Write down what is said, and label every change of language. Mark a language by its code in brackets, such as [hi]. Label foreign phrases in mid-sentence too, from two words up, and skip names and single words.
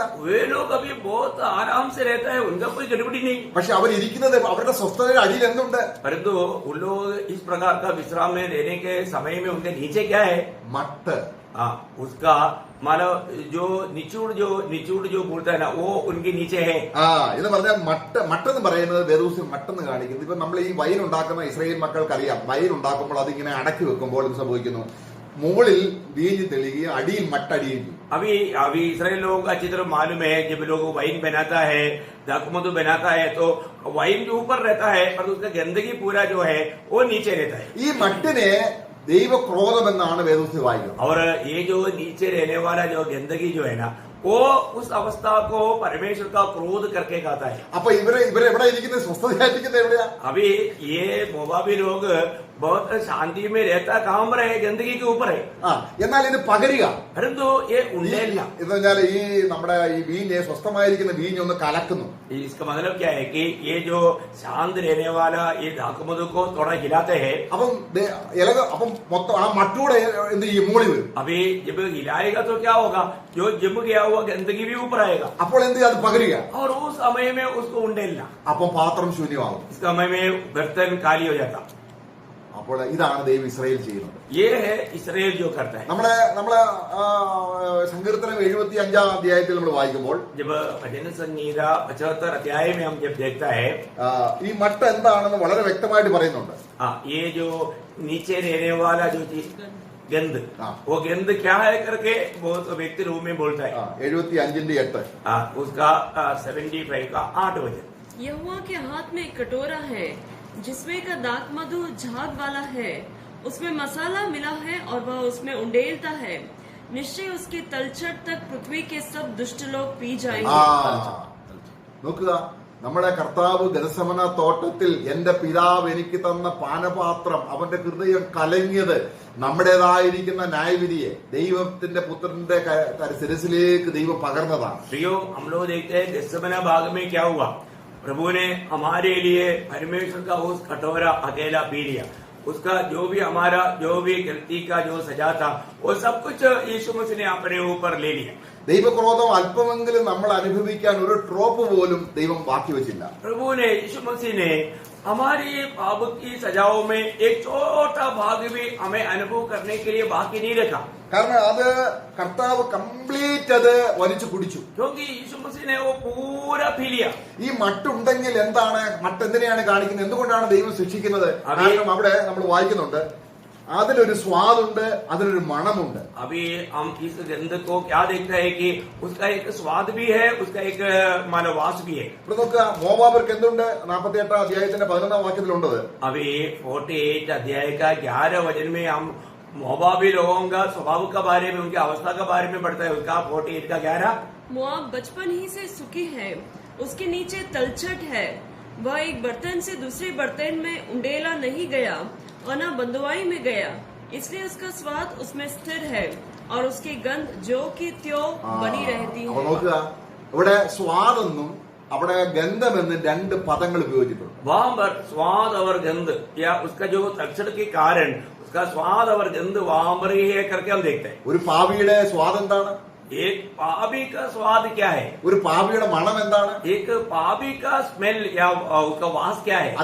[hi] वे लोग अभी बहुत आराम से रहता है, उनका कोई गड़बड़ी नहीं. [ml] പക്ഷെ അവരിയ്ക്കുന്നത് അവരുടെ സ്വസ്ഥതയുടെ അടിയിൽ എന്തുണ്ട്? [hi] परंतु उन लोग इस प्रकार का विश्राम में रहने के समय में उनके नीचे क्या है? [ml] മട്ട്. [hi] हाँ, उसका मानो जो निचूड़ जो बोलता है ना, वो उनके नीचे है. [ml] ആ എന്ന് പറഞ്ഞാൽ മട്ടെന്ന് പറയുന്നത് വേദൂസ്യം മട്ടെന്ന് കാണിക്കുന്നത്. ഇപ്പൊ നമ്മൾ ഈ വൈൻ ഉണ്ടാക്കുന്ന ഇസ്രായേൽ മക്കൾക്കറിയാം, വൈൻ ഉണ്ടാക്കുമ്പോൾ അതിങ്ങനെ അടക്കി വെക്കുമ്പോൾ എന്ത് സംഭവിക്കുന്നു? മുകളിൽ വീഞ്ഞ് തെളിയുകയും അടിയിൽ മട്ടടിയും ചെയ്യും. [hi] अभी इसराइल लोगों का अच्छी तरह मालूम है, जब लोग वाइन बनाता है, दाखमधु बनाता है, तो वाइन जो ऊपर रहता है पर उसका गंदगी पूरा जो है वो नीचे रहता है. [ml] ഈ മട്ടിനെ ദൈവക്രോധമെന്നാണ് വേദൂസ്യം വായിക്കുന്നത്. [hi] और ये जो नीचे रहने वाला जो गंदगी जो है ना, वो उस अवस्था को परमेश्वर का क्रोध करके कहता है. [ml] അപ്പൊ ഇവരെവിടെ ഇരിക്കുന്നത്? സ്വസ്ഥതയായിരിക്കുന്നത് എവിടെയാ? [hi] अभी ये मोआबी लोग बहुत शांति में रहता कहाँ पर है? गंदगी के ऊपर है. [ml] ആ എന്നാൽ ഇത് പകരുക [hi] परंतु ये उंडेलना, [ml] എന്ന് പറഞ്ഞാൽ ഈ നമ്മുടെ ഈ വീഞ്ഞ് സ്വസ്ഥമായിരിക്കുന്ന വീഞ്ഞ് ഒന്ന് കലക്കുന്നു. [hi] इसका मतलब क्या है कि ये जो शांत रहने वाला ये दाखमधु को थोड़ा हिलाते हैं. [ml] അപ്പം അപ്പം മൊത്തം ആ മട്ടൂടെ എന്ത് ചെയ്യും? മൂളി വരും. [hi] अभी जब हिलाएगा तो क्या होगा? जो जम गया हुआ गंदगी भी ऊपर आएगा [ml] അപ്പോൾ എന്ത് ചെയ്യും? അത് പകരുക. [hi] और उस समय में उसको उंडेलना. [ml] അപ്പം പാത്രം ശൂന്യമാകും. [hi] इस समय में बर्तन खाली हो जाता. [ml] അപ്പോൾ ഇതാണ് ദൈവം ഇസ്രായേൽ ചെയ്യുന്നത്. [hi] ये है इसराइल जो करता है. [ml] നമ്മളെ സങ്കീർത്തനം 75 അധ്യായത്തിൽ നമ്മൾ വായിക്കുമ്പോൾ [hi] जब भजन संगीता 75 अध्याय में हम जब देखता है, [ml] ഈ മട്ട എന്താണെന്ന് വളരെ വ്യക്തമായിട്ട് പറയുന്നുണ്ട്. [hi] हाँ, ये जो नीचे रहने वाला जो चीज गंद, हाँ। वो गंद क्या है करके बहुत व्यक्ति रूप में बोलता है. 75:8 हाँ, उसका 75 का 8 वचन. यहोवा के हाथ में एक कटोरा है जिसमें का दाखमधु झाग वाला है, उसमें मसाला मिला है और वह उसमें उंडेलता है. निश्चय उसकी तलछट तक पृथ्वी के सब दुष्ट लोग पी जाएंगे. [ml] നോക്കുക, നമ്മുടെ കർത്താവ് ഗെത്സമന തോട്ടത്തിൽ എന്റെ പിതാവ് എനിക്ക് തന്ന പാനപാത്രം, അവന്റെ ഹൃദയം കലങ്ങിയത് നമ്മുടേതായിരിക്കുന്ന ന്യായവിധിയെ ദൈവത്തിന്റെ പുത്രന്റെ ശിരസിലേക്ക് ദൈവം പകർന്നതാണ്. [hi] प्रियो, हम लोग देखते हैं गेत्सेमने भाग में क्या हुआ. प्रभु ने हमारे लिए परमेश्वर का उस कटोरा अकेला पी लिया. उसका जो भी हमारा जो भी गलती का जो सजा था वो सब कुछ यीशु मसीह ने अपने ऊपर ले लिया. [ml] ദൈവക്രോധം അല്പമെങ്കിലും നമ്മൾ അനുഭവിക്കാൻ ഒരു ഡ്രോപ്പ് പോലും ദൈവം ബാക്കി വെച്ചില്ല. [hi] प्रभु ने यीशु मसीह ने हमारी पाप की सजाओं में एक छोटा भाग भी हमें अनुभव करने के लिए बाकी नहीं रखा. [ml] കാരണം അത് കർത്താവ് കംപ്ലീറ്റ് അത് വലിച്ചു കുടിച്ചു. [hi] क्योंकि यीशु मसीह ने वो पूरा पी लिया. [ml] ഈ മട്ടുണ്ടെങ്കിൽ എന്താണ്? മട്ട് എന്തിനെയാണ് കാണിക്കുന്നത്? എന്തുകൊണ്ടാണ് ദൈവം ശിക്ഷിക്കുന്നത്? കാരണം അവിടെ നമ്മൾ വായിക്കുന്നുണ്ട്, അതിലൊരു സ്വാദുണ്ട്, അതിലൊരു മണമുണ്ട്. [hi] अभी हम इस गंध को क्या देखते हैं कि उसका एक स्वाद भी है, उसका एक मानवास भी है. [ml] ഇവിടെ നോക്കുക, മോവാബർക്ക് എന്തുണ്ട്? 48 അധ്യായത്തിന്റെ 11 വാക്യത്തിലുണ്ടത്. [hi] अभी 48 अध्याय का 11 वचन में हम मोआबी लोगों का स्वभाव के बारे में, उनकी अवस्था के बारे में पढ़ता है. उसका 48 का 11. मोआब बचपन ही से सुखी है, उसके नीचे तलछट है. वह एक बर्तन से दूसरे बर्तन में उंडेला नहीं गया और न बंदुआई में गया, इसलिए उसका स्वाद उसमें स्थिर है और उसकी गंध जो की त्यों बनी रहती [ml] അപ്പൊ [hi] है. [ml] നോക്കുക, ഇവിടെ സ്വാദെന്നും അവിടെ ഗന്ധമെന്നും രണ്ട് പദങ്ങൾ ഉപയോഗിച്ചിട്ടുണ്ട്. [hi] वहां पर स्वाद और गंध या उसका जो तलछट के कारण उसका स्वाद और गंध वहां पर ही है करके हम देखते हैं. [ml] ഒരു പാപിയുടെ സ്വാദ് എന്താണ്? [hi] एक पापी का स्वाद क्या है, [ml] ഒരു പാപിയുടെ മണം എന്താണ്? [hi] एक पापी का स्मेल या उसका वास क्या है?